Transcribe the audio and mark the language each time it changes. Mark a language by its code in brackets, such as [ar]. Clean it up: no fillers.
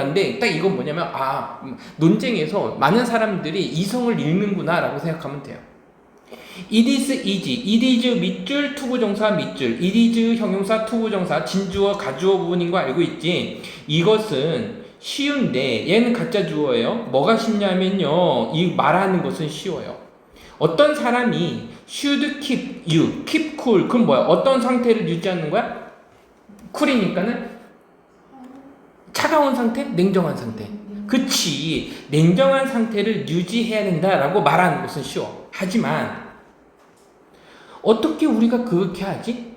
[ko] 라는데 딱 이건 뭐냐면 논쟁에서 많은 사람들이 이성을 잃는구나 라고 생각하면 돼요. [en] It is easy. It is [ko] 밑줄, 투부정사 밑줄. It is 형용사, 투부정사, 진주어, 가주어 부분인 거 알고 있지? 이것은 쉬운데 얘는 가짜 주어예요. 뭐가 쉽냐면요. 이 말하는 것은 쉬워요. 어떤 사람이 [en] should keep you, keep cool. [ko] 그럼 뭐야? 어떤 상태를 유지하는 거야? 쿨이니까는 차가운 상태? 냉정한 상태. 그치. 냉정한 상태를 유지해야 된다라고 말하는 것은 쉬워. 하지만 어떻게 우리가 그렇게 하지?